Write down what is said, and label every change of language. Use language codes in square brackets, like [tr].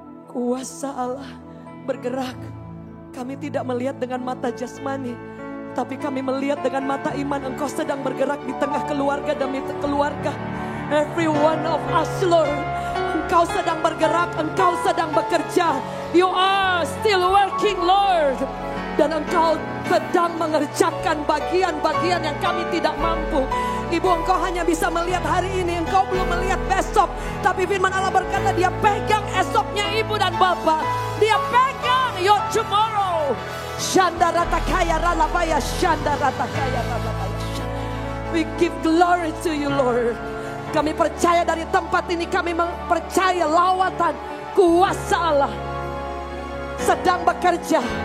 [id] Kuasa Allah bergerak. Kami tidak melihat dengan mata jasmani, tapi kami melihat dengan mata iman. Engkau sedang bergerak di tengah keluarga demi keluarga. [en] Every one of us, Lord. [id] Engkau sedang bergerak, Engkau sedang bekerja. [en] You are still working, Lord. [id] Dan Engkau sedang mengerjakan bagian-bagian yang kami tidak mampu. Ibu, Engkau hanya bisa melihat hari ini, Engkau belum melihat besok. Tapi firman Allah berkata, Dia pegang esoknya ibu dan bapak. Dia pegang [en] your tomorrow. Shandarata kaya ralabaya, shandarata kaya ralabaya. We give glory to you, Lord. [id] Kami percaya dari tempat ini, kami percaya lawatan kuasa Allah sedang bekerja.